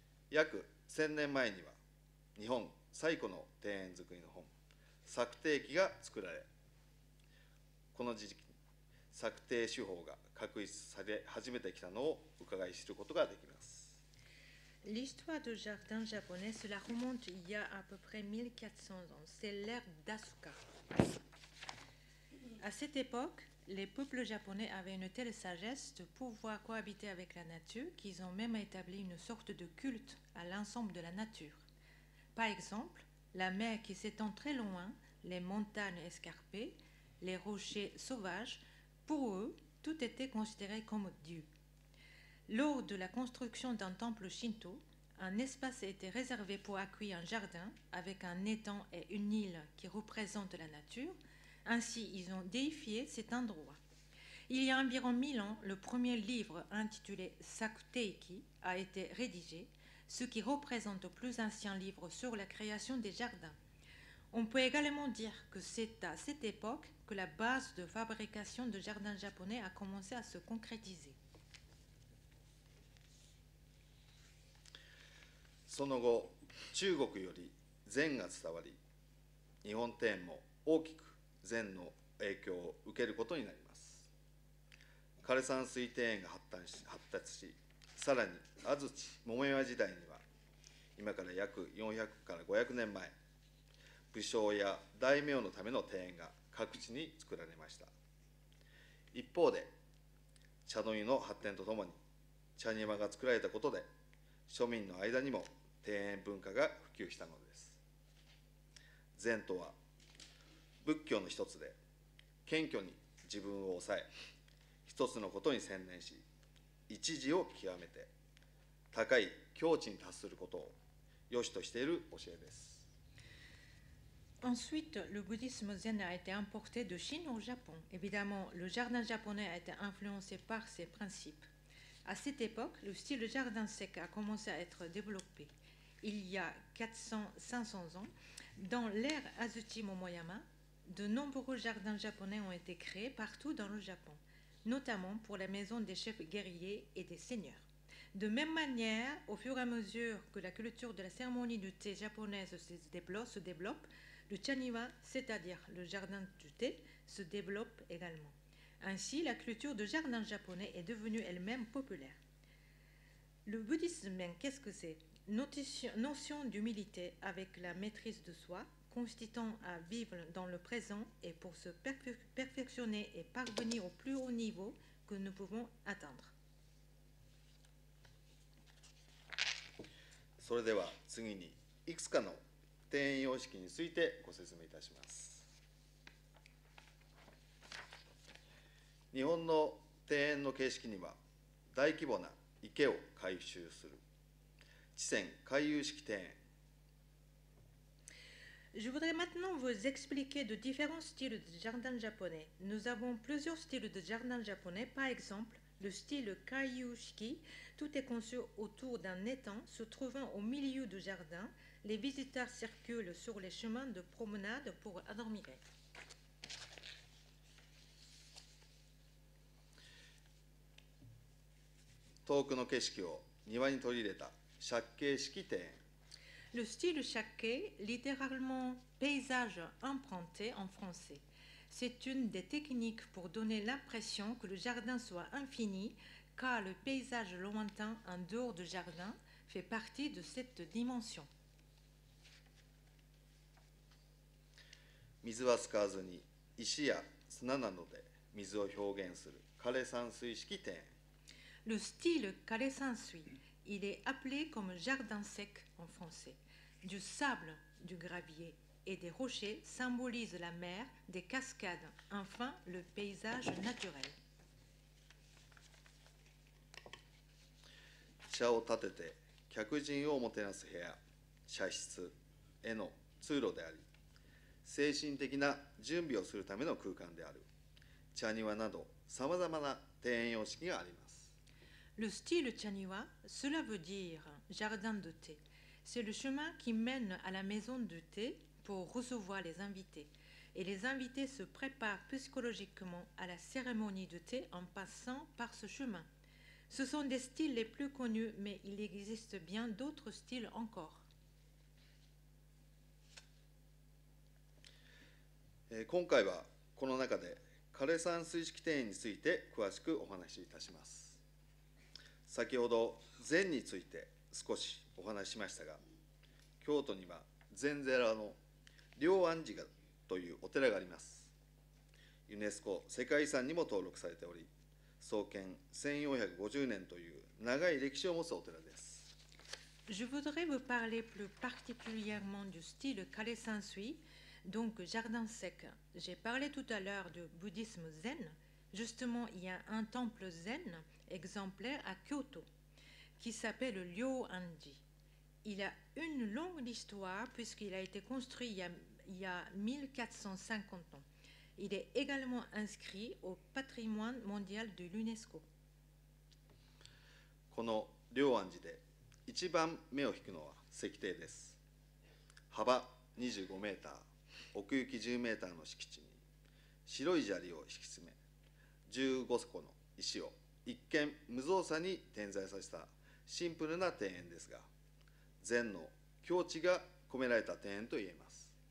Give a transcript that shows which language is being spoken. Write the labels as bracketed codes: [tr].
[ja] 約1000年前には、日本最古の庭園作りの本、作庭記が作られ、この時期に作庭手法が確立され始めてきたのを伺い知ることができます。 [fr] L'histoire du jardin japonais, cela remonte il y a à peu près 1400 ans. C'est l'ère d'Asuka. À cette époque, les peuples japonais avaient une telle sagesse de pouvoir cohabiter avec la nature qu'ils ont même établi une sorte de culte à l'ensemble de la nature. Par exemple, la mer qui s'étend très loin, les montagnes escarpées, les rochers sauvages, pour eux, tout était considéré comme Dieu. Lors de la construction d'un temple shinto, un espace a été réservé pour accueillir un jardin avec un étang et une île qui représentent la nature. Ainsi, ils ont déifié cet endroit. Il y a environ 1000 ans, le premier livre intitulé Sakuteiki a été rédigé, ce qui représente le plus ancien livre sur la création des jardins. On peut également dire que c'est à cette époque que la base de fabrication de jardins japonais a commencé à se concrétiser. [ja] その後、中国より禅が伝わり、日本庭園も大きく禅の影響を受けることになります。枯山水庭園が発達し、さらに安土桃山時代には、今から約400から500年前、武将や大名のための庭園が各地に作られました。一方で、茶の湯の発展とともに、茶庭が作られたことで、庶民の間にも庭園文化が普及したのです。禅とは、仏教の一つで、謙虚に自分を抑え、一つのことに専念し、一時を極めて、高い境地に達することを良しとしている教えです。 [fr] Ensuite, le bouddhisme zen a été importé de Chine au Japon. Évidemment, le jardin japonais a été influencé par ces principes. À cette époque, le style jardin sec a commencé à être développé. Il y a 400-500 ans, dans l'ère Azuchi Momoyama, de nombreux jardins japonais ont été créés partout dans le Japon, notamment pour la maison des chefs guerriers et des seigneurs. De même manière, au fur et à mesure que la culture de la cérémonie du thé japonaise se développe, le chaniwa, c'est-à-dire le jardin du thé, se développe également. Ainsi, la culture de jardin japonais est devenue elle-même populaire. Le bouddhisme, qu'est-ce que c'est? Notion d'humilité avec la maîtrise de soi, consistant à vivre dans le présent et pour se perfectionner et parvenir au plus haut niveau que nous pouvons atteindre. [ja] それでは次にいくつかの庭園様式についてご説明いたします。日本の庭園の形式には、大規模な池を改修する池泉回遊式庭園。 [fr] Je voudrais maintenant vous expliquer de différents styles de jardin japonais. Nous avons plusieurs styles de jardin japonais. Par exemple, le style Kaiyushiki, tout est conçu autour d'un étang se trouvant au milieu du jardin. Les visiteurs circulent sur les chemins de promenade pour admirer. [ja] 遠くの景色を庭に取り入れた借景式庭園。 [fr] Le style shakkei, littéralement paysage emprunté en français. C'est une des techniques pour donner l'impression que le jardin soit infini, car le paysage lointain en dehors du jardin fait partie de cette dimension. [ja] 水は使わずに石や砂などで水を表現する枯山水式庭園。 [fr] Le style Kare-sansui, il est appelé comme jardin sec en français. Du sable, du gravier et des rochers symbolisent la mer, des cascades, enfin le paysage naturel. [ja] 茶を立てて客人をもてなす部屋、茶室への通路であり、精神的な準備をするための空間である茶庭など、さまざまな庭園様式があります。 [fr] Le style chaniwa, cela veut dire jardin de thé. C'est le chemin qui mène à la maison de thé pour recevoir les invités. Et les invités se préparent psychologiquement à la cérémonie de thé en passant par ce chemin. Ce sont des styles les plus connus, mais il existe bien d'autres styles encore. [ja] 今回はこの中で枯山水式庭園について詳しくお話しいたします。先ほど禅について少しお話ししましたが、京都には禅寺の龍安寺というお寺があります。ユネスコ世界遺産にも登録されており、創建1450年という長い歴史を持つお寺です。 [fr] Je voudrais vous parler plus particulièrement du style Kare-sansui, donc jardin sec. J'ai parlé tout à l'heure du bouddhisme zen. Justement, il y a un temple zen exemplaire à Kyoto qui s'appelle le Ryoanji. Il a une longue histoire puisqu'il a été construit il y a 1450 ans. Il est également inscrit au patrimoine mondial de l'UNESCO. [ja] この龍安寺で一番目を引くのは石庭です。幅25メーター、奥行き10メーターの敷地に白い砂利を敷き詰め、15個の石を一見無造作に点在させたシンプルな庭園ですが、禅の境地が込められた庭園と言えます。